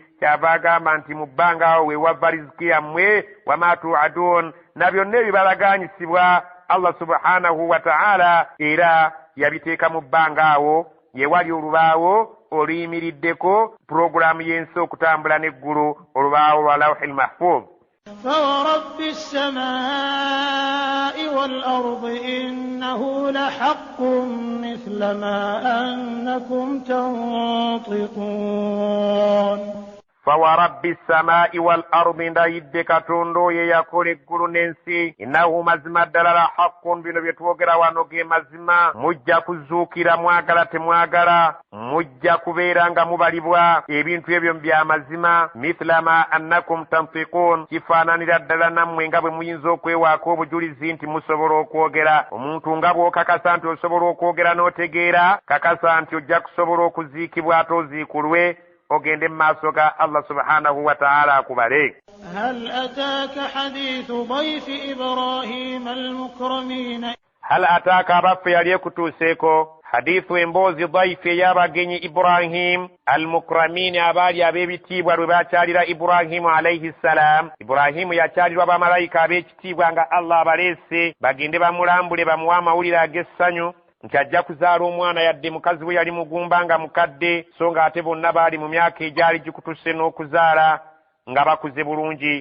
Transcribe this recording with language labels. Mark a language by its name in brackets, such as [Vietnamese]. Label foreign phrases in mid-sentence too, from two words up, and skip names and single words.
[Ganda] Kyava agamba nti mu bbanga awo we wava riziki yammwe [Arabic] وما توعدون, [Ganda] na byonna ebibalaganyisibwa Allah [Arabic] سبحانه وتعالى [Ganda] era yabiteeka mu bbanga awo ye wali olubaawo oluyimiriddeko puroguramu y'ensi okutambula n'eggulu, olubaawo lwa [Arabic] اللوح المحفوظ. فورب السماء والأرض إنه لحق مثل ما أنكم تنطقون. فورب السماء والأرض [Ganda] ndayidde Katonda oyo yakola eggulu n'ensi, innahu mazima ddala [Arabic] لحق, [Ganda] bino bye twogera wano ge mazima. Mujja kuzuukira mwagala temwagala, mujja kubeera nga mubalibwa, ebintu ebyo bya mazima. [Arabic] مثل ما أنكم تنفقون, [Ganda] kifaananira ddala nammwe nga bwe muyinza okwewaako obujulizi nti musobola okwogera. Omuntu nga bw'okakasa nti osobola okwogera n'otegeera, kakasa nti ojja kusobola okuziikibwa ate oziikulwe ogende mu maaso ga Allah [Arabic] سبحانه وتعالى [Ganda] akubale. [Arabic] هل أتاك حديث ضيف إبراهيم المكرمين. هل أتاك [Ganda] abaffe yali ekutuuseeko hadithu emboozi dhaifi ey'abagenyi [Arabic] إبراهيم المكرمين, [Ganda] abaali ab'ebitiibwa lwe bakyalira Ibrahimu [Arabic] عليه سلام. [Ganda] Ibrahimu yakyalirwa bamalayika ab'ekitiibwa nga Allah abaleese bagende bamulambule bamuwe amawulire ag'essanyu nti ajja kuzaala omwana, yadde mukazi we yali mugumba nga mukadde, so nga ate bonna baali mu myaka egyali gikutuse n'okuzaala nga bakuze bulungi.